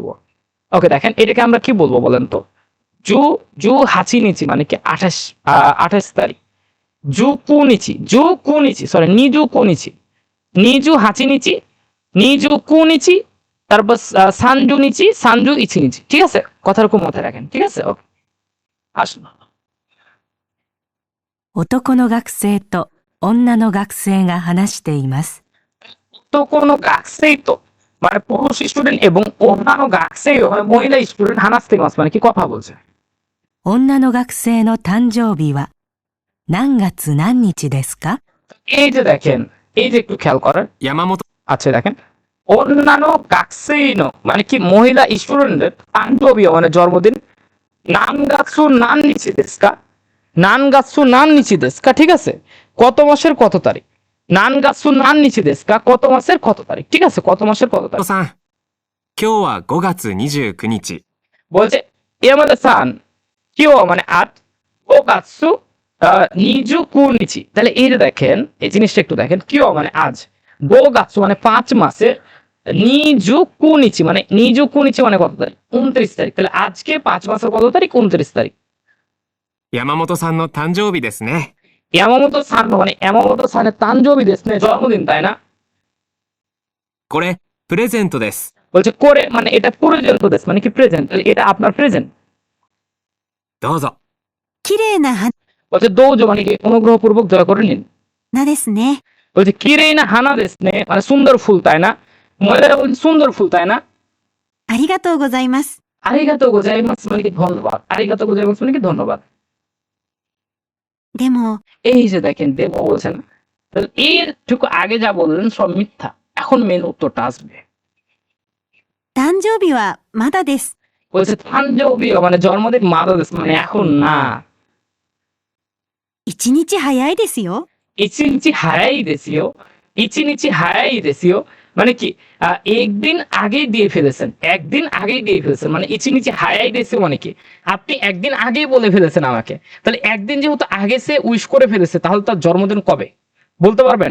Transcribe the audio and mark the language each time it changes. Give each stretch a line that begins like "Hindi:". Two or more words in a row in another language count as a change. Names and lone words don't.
Bangla: ওকে দেখেন এটাকে আমরা কি বলবো বলেন তো,
Japanese: 十八日
Bangla: মানে কি 28 তারিখ,
Japanese: 十九日
Bangla: সরি
Japanese: 二十八日、二十九日,
Bangla: তারপর
Japanese: 三十日、三十一日,
Bangla: ঠিক আছে, কথার খুব মাথায় রাখেন, ঠিক আছে। ওকে আসুন।
Japanese: 男の学生と女の学生が話しています。
Bangla: তো কোনো গাকসেই তো মানে পুরুষ স্টুডেন্ট এবং অন্যান্য গাকসেই মানে মহিলা স্টুডেন্ট
Japanese: 話してます
Bangla: মানে কি কথা বলছে।
Japanese: 女の学生の誕生日は何月何日ですか？
Bangla: এই যে দেখেন, এই যে একটু খেয়াল করেন,
Japanese: 山本
Bangla: আচ্ছা দেখেন অন্যান্য গাকসেইনো মানে কি মহিলা স্টুডেন্টের তানজবিও মানে জন্মদিন,
Japanese: 何月何日ですか, 何月何日ですか,
Bangla: ঠিক আছে। কত মাসের কত তারিখ?
Japanese: 何月何日ですか,
Bangla: কত মাসের কত তারিখ? ঠিক আছে, কত মাসের কত
Japanese: お
Bangla: তারিখ?
Japanese: さん、今日は5月29日。
Bangla: বলছে
Japanese: 山田さん今日
Bangla: মানে আট,
Japanese: 五月二十九日.
Bangla: তাহলে এই যে দেখেন, এই জিনিসটা একটু দেখেন, কিও মানে আজ,
Japanese: 五月
Bangla: মানে 5 মাসের,
Japanese: 二十九日
Bangla: মানে
Japanese: 二十九日
Bangla: মানে কত তারিখ? 29 তারিখ। তাহলে আজকে 5 মাসের কত তারিখ? 29 তারিখ।
Japanese: 山本さんの誕生日ですね。
Bangla: ইয়ামামোতো সান মানে ইয়ামামোতো সানের
Japanese: 誕生日ですね,
Bangla: জন্মদিন, তাই না?
Japanese: これ、プレゼントです。
Bangla: বলছে করে মানে এটা
Japanese: プレゼントです
Bangla: মানে কি প্রেজেন্ট, এটা আপনার প্রেজেন্ট।
Japanese: どうぞ。綺麗な
Bangla: বলছে দৌজ মানে কি অনুগ্রহপূর্বক দয়া করে নিন।
Japanese: 花ですね。
Bangla: বলছে
Japanese: 綺麗な花ですね
Bangla: মানে সুন্দর ফুল, তাই না? মহিলারা বলছে সুন্দর ফুল, তাই না?
Japanese: ありがとうございます。ありがとうございます
Bangla: মানে কি ধন্যবাদ,
Japanese: ありがとうございます
Bangla: মানে কি ধন্যবাদ।
Japanese: でも、
Bangla: এই যে দেখেন দেব বলছেন, তাহলে এর ঠিক আগে যা বললেন সব মিথ্যা। এখন মেন উত্তরটা আসবে।
Japanese: 誕生日はまだです。
Bangla: বলছে তানজৌবি মানে জন্মদিন
Japanese: まだです
Bangla: মানে এখন না।
Japanese: 一日早いですよ。一日早いですよ, 一日早いですよ
Bangla: মানে কি একদিন আগেই দিয়ে ফেলেছেন, একদিন আগেই দিয়ে ফেলেছেন মানে
Japanese: 一日早いですよ
Bangla: মানে কি আপনি একদিন আগেই বলে ফেলেছেন আমাকে। তাহলে একদিন যেহেতু আগে সে উইশ করে ফেলেছে, তাহলে তার জন্মদিন কবে বলতে পারবেন?